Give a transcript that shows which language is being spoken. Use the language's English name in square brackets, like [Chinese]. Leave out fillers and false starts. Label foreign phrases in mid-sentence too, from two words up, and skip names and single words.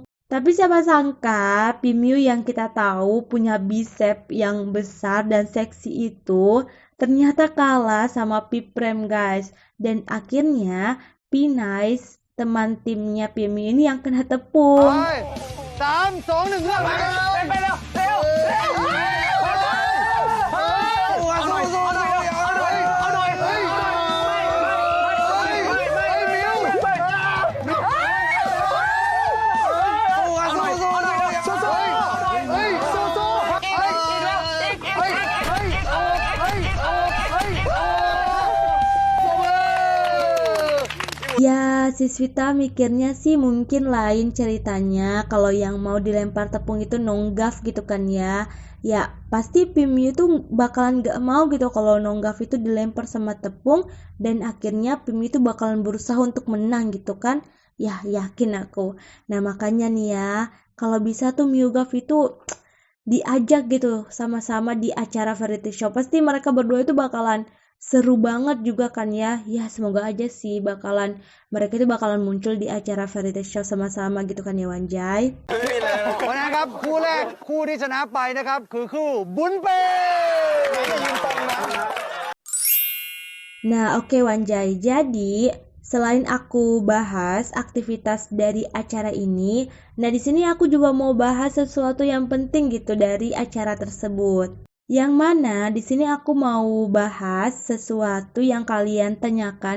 [Indonesian] Tapi siapa sangka PIMU yang kita tahu punya bicep yang besar dan seksi itu ternyata kalah sama Piprem guys. Dan akhirnya P-Nice, teman timnya PIMU ini yang kena tepung. [Thai] 3, 2, 1 เริ่มไปเร็วเร็วเร็วเอาหน่อยเอาหน่อยเอาหน่อยเฮ้ยมิวสู้เฮ้ยสู้ [Indonesian] Ya, Siswita mikirnya sih mungkin lain ceritanya kalau yang mau dilempar tepung itu Nonggaf gitu kan ya. Ya, pasti PIMU itu bakalan gak mau gitu kalau Nonggaf itu dilempar sama tepung dan akhirnya PIMU itu bakalan berusaha untuk menang gitu kan. Ya, yakin aku. Nah, makanya nih ya, kalau bisa tuh MIUGAF itu diajak gitu sama-sama di acara [English] variety show. [Indonesian] Pasti mereka berdua itu bakalan seru banget juga kan ya. Ya semoga aja sih mereka itu bakalan muncul di acara [English] variety show [Indonesian] sama-sama gitu kan ya Wanjai. [Thai] วันนั้นครับคู่แรกคู่ที่ชนะไปนะครับคือคู่บุญเป้ [Indonesian] Nah oke Wanjai, jadi selain aku bahas aktivitas dari acara ini, nah di sini aku juga mau bahas sesuatu yang penting gitu dari acara tersebut. Yang mana di sini aku mau bahas sesuatu yang kalian tanyakan.